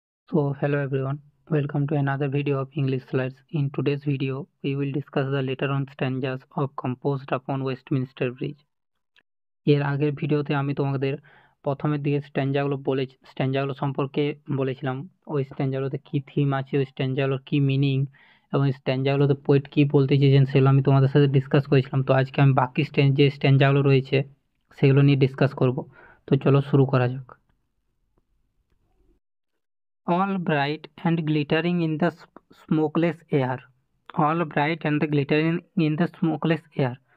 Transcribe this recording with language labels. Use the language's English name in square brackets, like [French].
[English] So hello everyone, welcome to another video of English slides. In today's video, we will discuss the later on stanzas of Composed upon Westminster Bridge. [Bangla] এর আগের ভিডিওতে আমি তোমাদের প্রথমের দিকে স্ট্যাঞ্জাগুলো সম্পর্কে বলেছিলাম, ওই স্ট্যাঞ্জাগুলোতে কি থিম আছে, ওই স্ট্যাঞ্জাগুলোর কি মিনিং এবং স্ট্যাঞ্জাগুলোতে পোয়েট কি বলতে চেয়েছেন সেগুলো আমি তোমাদের সাথে ডিসকাস করেছিলাম। তো আজকে আমি বাকি যে স্ট্যাঞ্জাগুলো রয়েছে সেগুলো নিয়ে ডিসকাস করব। তো চলো শুরু করা যাক। [English] All bright and glittering in the smokeless air. All bright and glittering in the smokeless air.